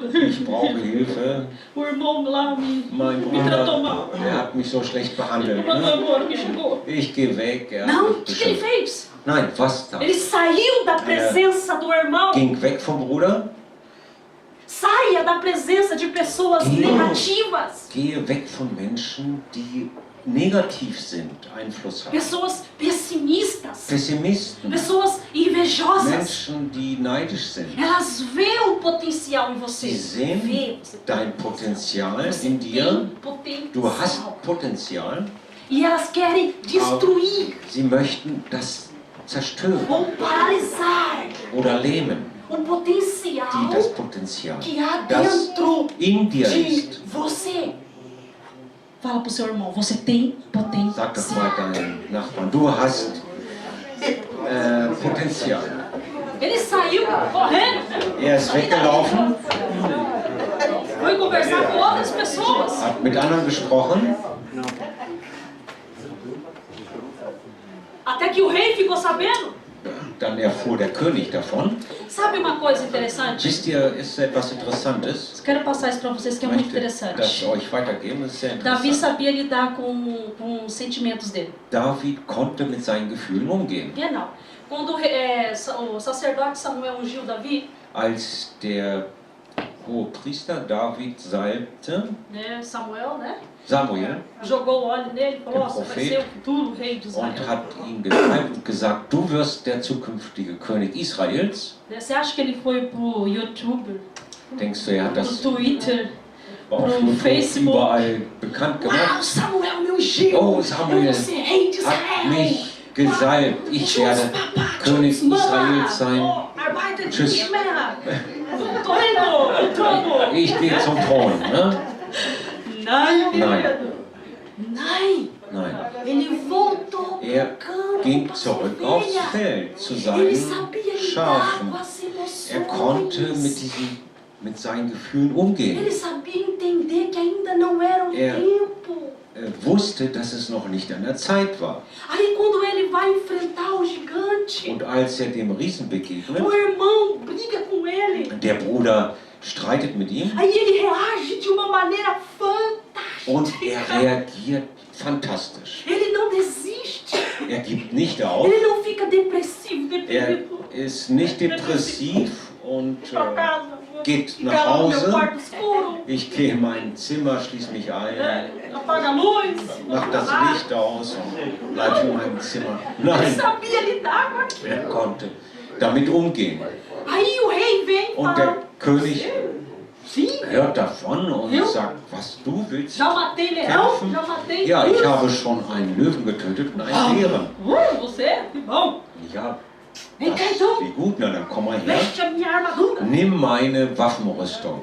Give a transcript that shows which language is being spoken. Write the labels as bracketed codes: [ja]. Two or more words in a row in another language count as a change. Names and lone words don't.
[de] Ich brauche Hilfe. [pt] O irmão lá me [de] Mein [pt] tratou [de] Bruder, [pt] mal. [de] der hat mich so schlecht behandelt. [pt] Mandou Ne? embora, me xingou. [de] Ich gehe weg. Er hat [pt] Não, o [de] mich [pt] que ele [de] beschimpft. [pt] fez? [de] Nein, was da? [pt] Ele saiu da presença do irmão. [de] Ging weg vom Bruder. [pt] Saia da presença de pessoas negativas. [de] Gehe weg von Menschen, die negativ sind, Einfluss haben. [pt] Pessoas pessimistas. [de] Pessimisten, [pt] Pessoas invejosas. [de] Menschen, die neidisch sind. [pt] Elas veem o potencial em você. [de] Sie sehen [pt] Vê, você [de] dein Potenzial [pt] você [de] in dir. [pt] tem [de] Du hast [pt] potencial. [de] Potenzial. [pt] E elas querem destruir [de] Sie möchten das zerstören [pt] ou paralisar [de] oder lähmen. [pt] o potencial [de] Die das Potenzial, [pt] que há [de] das [pt] dentro [de] in dir [pt] de [de] ist. [pt] você. Fala pro seu irmão, você tem potencial. [de] Sag doch mal deinem Nachbarn, du hast Potenzial. [pt] Ele saiu correndo, [de] Er ist weggelaufen, [pt] foi conversar com outras pessoas. [de] hat mit anderen gesprochen, [pt] Até que o rei ficou sabendo. [de] dann erfuhr der König davon. [pt] Sabe uma coisa interessante? [de] Wisst ihr, ist etwas Interessantes. [pt] Eu quero passar isso para vocês que é [de] Ich [pt] muito [de] möchte das [pt] interessante. [de] euch weitergeben, das ist sehr [pt] Davi [de] interessant. [pt] sabia lidar com os sentimentos dele. [de] David konnte mit seinen Gefühlen umgehen. Genau. [pt] Quando o sacerdote Samuel ungiu Davi, [de] Als der hohe Priester David salbte, [pt] né, Samuel, né, Samuel, jogou o óleo nele e falou: "Nossa, vai [de] Prophet. [pt] ser o futuro rei de Israel." [de] und hat ihn gesalbt und gesagt, du wirst der zukünftige König Israels. [pt] Né, você acha que ele foi pro YouTube, [de] Denkst du, er hat [pt] pro [de] das [pt] Twitter? [de] auf [pt] pro [de] YouTube [pt] Facebook. [de] überall bekannt [pt] Uau, [de] gemacht? [pt] Samuel me ungiu! [de] Oh, Samuel [pt] Eu vou ser rei de [de] hat [pt] Israel! [de] mich gesalbt, ich werde König Israels sein. Tschüss. [pt] Tô indo pro trono! [de] Ich gehe zum Thron. Ne? Nein, Nein. Nein! Nein. [pt] Ele voltou [de] Er [pt] pro campo [de] ging [pt] com as [de] zurück aufs [pt] ovelhas. [de] Feld zu [pt] Ele [de] seinen [pt] sabia lidar [de] Schafen. [pt] com as emoções. [de] Er konnte mit seinen Gefühlen umgehen. [pt] Ele sabia entender que ainda não era o [de] Er- [pt] tempo. [de] Er wusste, dass es noch nicht an der Zeit war. [pt] Aí quando ele vai enfrentar o gigante, [de] Und als er dem Riesen begegnet, [pt] o irmão briga com ele. [de] der Bruder streitet mit ihm [pt] Aí ele reage de uma maneira fantástica. [de] und er reagiert fantastisch. [pt] Ele não desiste. [de] Er gibt nicht auf. [pt] Ele não fica depressivo, [de] Er [pt] deprimido. [de] ist nicht depressiv und [pt] Pra casa. [de] geht [pt] Fica [de] nach [pt] lá no meu [de] Hause. [pt] quarto escuro. [de] Ich gehe in mein Zimmer, schließe mich ein, [pt] Apaga a luz. [de] mach das Licht aus und bleib in meinem Zimmer. [pt] Ele [de] Nein, [pt] sabia lidar com aquilo. [de] er konnte damit umgehen. [pt] Aí o rei vem e [de] Und der [pt] fala: [de] König [pt] Sim, [de] hört davon und Ja. sagt, was du willst. [pt] já matei leão, [de] Kämpfen? [pt] já matei. [de] Ja, ich habe schon einen Löwen getötet und einen Bären. [pt] Você? Que bom. [de] Ja, [pt] Vem [de] das, [pt] cá então. [de] wie gut, na dann komm mal her. [pt] Veste a minha armadura. [de] Nimm meine Waffenrüstung.